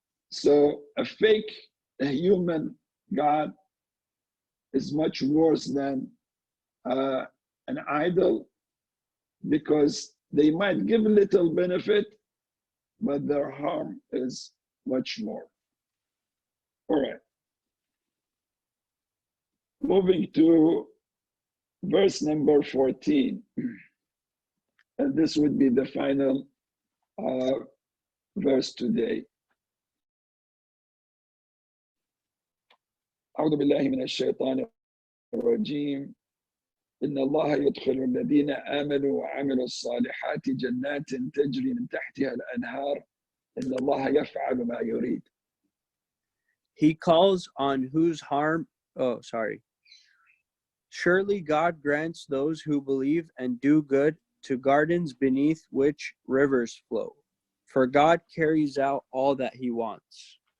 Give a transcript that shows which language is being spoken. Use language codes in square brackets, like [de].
[en] So a human God is much worse than an idol, because they might give little benefit, but their harm is much more. All right. Moving to verse number 14. And this would be the final verse today. [ar] أعوذ بالله من الشيطان الرجيم. إن الله يدخل الذين آمنوا وعملوا الصالحات جنات تجري من تحتها الأنهار إن الله يفعل ما يريد. [en] He calls on whose harm, Surely God grants those who believe and do good to gardens beneath which rivers flow. For God carries out all that he wants.